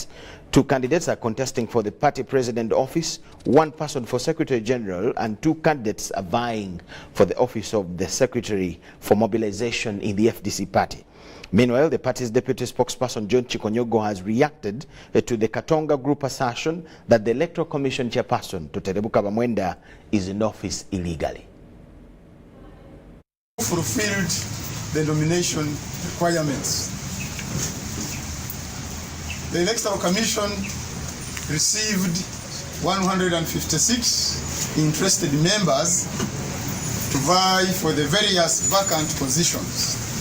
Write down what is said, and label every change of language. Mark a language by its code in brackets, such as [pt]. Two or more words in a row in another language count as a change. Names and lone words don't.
[en] 2 candidates are contesting for the party president office, 1 person for secretary general, and 2 candidates are vying for the office of the secretary for mobilization in the FDC party. Meanwhile, the party's deputy spokesperson John Chikonyogo has reacted to the Katonga group assertion that the electoral commission chairperson Toterebuka Bamwenda is in office illegally. Fulfilled the nomination requirements. The Electoral Commission received 156 interested members to vie for the various vacant positions.